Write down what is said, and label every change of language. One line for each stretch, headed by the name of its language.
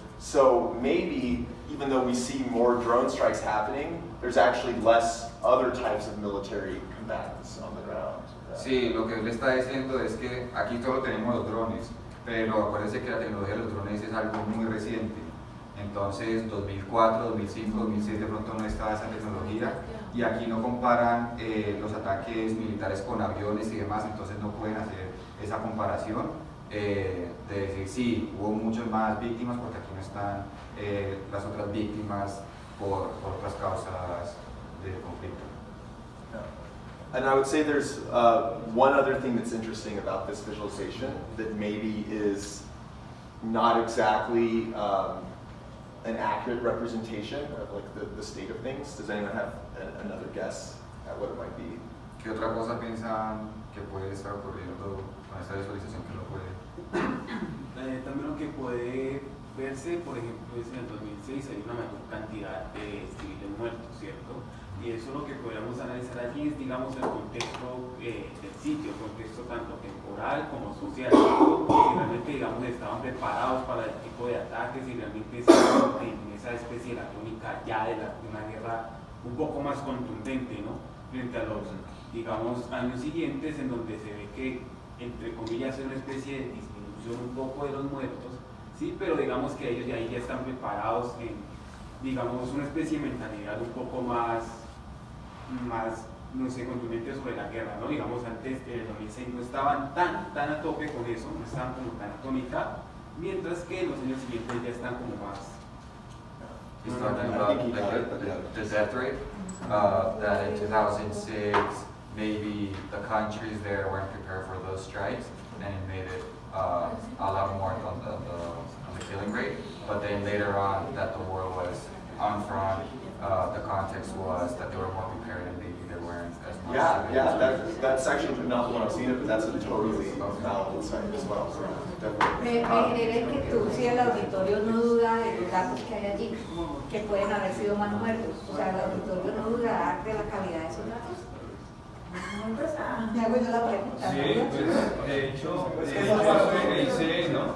English: So maybe, even though we see more drone strikes happening, there's actually less other types of military combatants on the ground.
Spanish: Sí, lo que él está diciendo es que aquí solo tenemos los drones, pero acuérdense que la tecnología de los drones es algo muy reciente. Entonces, 2004, 2005, 2006 de pronto no estaba esa tecnología y aquí no comparan los ataques militares con aviones y demás, entonces no pueden hacer esa comparación de decir sí, hubo muchas más víctimas porque aquí no están las otras víctimas por otras causas del conflicto. And I would say there's one other thing that's interesting about this visualization that maybe is not exactly an accurate representation of like the state of things. Does anyone have another guess at what it might be? ¿Qué otra cosa piensan que puede estar ocurriendo con esta visualización que no puede? También lo que puede verse, por ejemplo, es en el 2006 hay una mayor cantidad de civiles muertos, ¿cierto? Y eso lo que podríamos analizar allí es, digamos, el contexto del sitio, el contexto tanto temporal como social, ¿cierto? Si realmente, digamos, estaban preparados para el tipo de ataques y realmente estaban en esa especie de la tónica ya de una guerra un poco más contundente, ¿no? Frente a los, digamos, años siguientes en donde se ve que, entre comillas, hay una especie de disminución un poco de los muertos, sí, pero digamos que ellos ahí ya están preparados en, digamos, una especie de mentalidad un poco más, no sé, contundente sobre la guerra, ¿no? Digamos, antes del 2006 no estaban tan a tope con eso, no estaban como tan atónica, mientras que en los años siguientes ya están como más.
English: He's talking about the death rate, that in 2006, maybe the countries there weren't prepared for those strikes, and it made it a lot more on the killing rate. But then later on, that the war was on front, the context was that they were more prepared and maybe they weren't as much. That's actually not the one I've seen it, but that's a totally valid insight as well. So
Spanish: Me genera inquietud si el auditorio no duda de los datos que hay allí, que pueden haber sido más muertos. O sea, el auditorio no duda de la calidad de esos datos. Me hago yo la pregunta. Sí, pues, de hecho, eso es lo que dice, ¿no?